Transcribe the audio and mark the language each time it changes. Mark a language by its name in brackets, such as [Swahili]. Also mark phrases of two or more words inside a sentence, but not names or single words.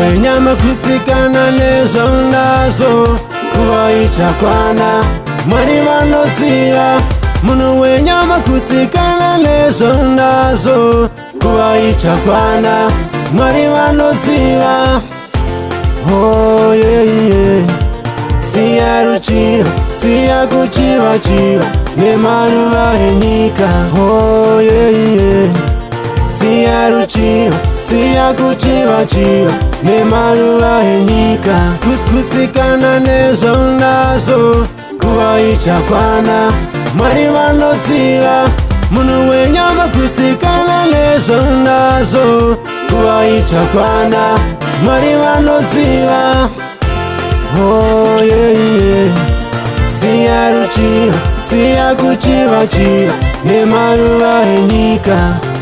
[Shona] Wenyama kutsikana nezvaunazo kuva ichakwana. Mwari vanoziva. Munhu wenyama kutsikana nezvaunazo kuva ichakwana. Mwari vanoziva. [English] Oh, yeah, yeah. [Shona] Siya ruchiva, siya kuchiva chiva nemaruva enyika. [English] Oh, yeah, yeah. [Shona] Siya ruchiva, siya kuchiva chiva nemaruva enyika. Ku-, kutsikana nezvaunazo kuva ichakwana. Mwari vanoziva. Munhu wenyama kutsikana nezvaunazo kuva ichakwana. Mwari vanoziva. [English] Oh, yeah, yeah. [Shona] Siya ruchiva, siya kuchiva chiva nemaruva enyika.